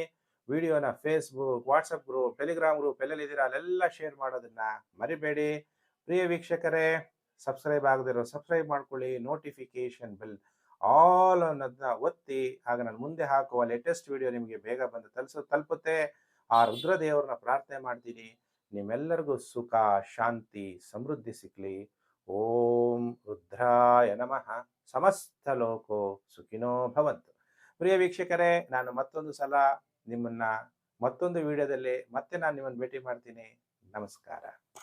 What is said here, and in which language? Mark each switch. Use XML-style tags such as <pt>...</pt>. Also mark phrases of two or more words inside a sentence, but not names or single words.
<kn>ವಿಡಿಯೋನ ಫೇಸ್ಬುಕ್, ವಾಟ್ಸಪ್ ಗ್ರೂಪ್, ಟೆಲಿಗ್ರಾಮ್ ಗ್ರೂಪ್ ಎಲ್ಲೆಲ್ಲಿದ್ದೀರಾ ಅಲ್ಲೆಲ್ಲ ಶೇರ್ ಮಾಡೋದನ್ನ ಮರಿಬೇಡಿ. ಪ್ರಿಯ ವೀಕ್ಷಕರೇ, ಸಬ್ಸ್ಕ್ರೈಬ್ ಆಗದಿರೋ ಸಬ್ಸ್ಕ್ರೈಬ್ ಮಾಡ್ಕೊಳ್ಳಿ.</kn> <en>notification bell all</en> <kn>ಅನ್ನೋದನ್ನ ಒತ್ತಿ, ಆಗ ನಾನು ಮುಂದೆ ಹಾಕುವ</kn> <en>latest video</en> <kn>ನಿಮಗೆ ಬೇಗ ಬಂದು ತಲುಪುತ್ತೆ. ಆ ರುದ್ರದೇವರನ್ನ ಪ್ರಾರ್ಥನೆ ಮಾಡ್ತೀನಿ, ನಿಮ್ಮೆಲ್ಲರಿಗೂ ಸುಖ, ಶಾಂತಿ, ಸಮೃದ್ಧಿ ಸಿಕ್ಲಿ.</kn> <sa>ಓಂ ರುದ್ರಾಯ ನಮಃ. ಸಮಸ್ತ ಲೋಕೋ ಸುಖಿನೋ ಭವಂತು.</sa> <kn>ಪ್ರಿಯ ವೀಕ್ಷಕರೇ, ನಾನು ಮತ್ತೊಂದು ಸಲ ನಿಮ್ಮನ್ನ ಮತ್ತೊಂದು ವಿಡಿಯೋದಲ್ಲಿ ಮತ್ತೆ ನಾನು ನಿಮ್ಮನ್ನು ಭೇಟಿ ಮಾಡ್ತೀನಿ. ನಮಸ್ಕಾರ.</kn>